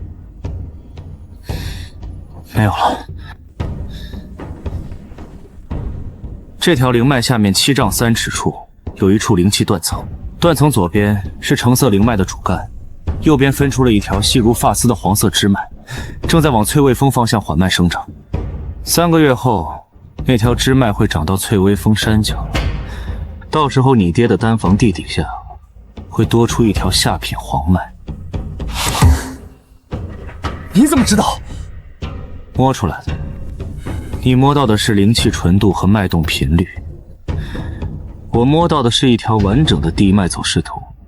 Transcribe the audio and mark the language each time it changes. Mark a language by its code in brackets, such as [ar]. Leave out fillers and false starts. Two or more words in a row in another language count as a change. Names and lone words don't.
[zh] 沒有了。這條靈脈下面7丈3尺處有一處靈氣斷層，斷層左邊是橙色靈脈的主幹，右邊分出了一條細如髮絲的黃色支脈，正在往翠微峰方向緩慢生長。3個月後，那條支脈會長到翠微峰山腳，到时候你爹的丹房地底下会多出一条下品黄脉。你怎么知道？摸出来的。你摸到的是灵气纯度和脉动频率，我摸到的是一条完整的地脉走势图。